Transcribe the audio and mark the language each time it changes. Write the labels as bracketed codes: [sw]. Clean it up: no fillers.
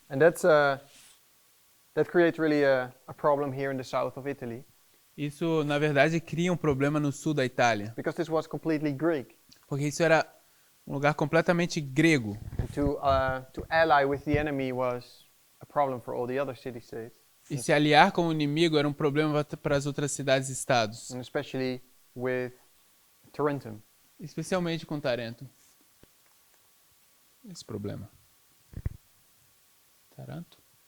[en] And that creates really a problem here in the south of Italy, [pt] Isso, na verdade, cria um problema no sul da Itália, [en] because this was completely Greek. [pt] porque isso era um lugar completamente grego. [en] And to ally with the enemy was a problem for all the other city-states, [pt] E se aliar com o inimigo era um problema para as outras cidades e estados, [en] and especially with Tarentum. [pt] especialmente com Tarento. Esse problema. Taranto?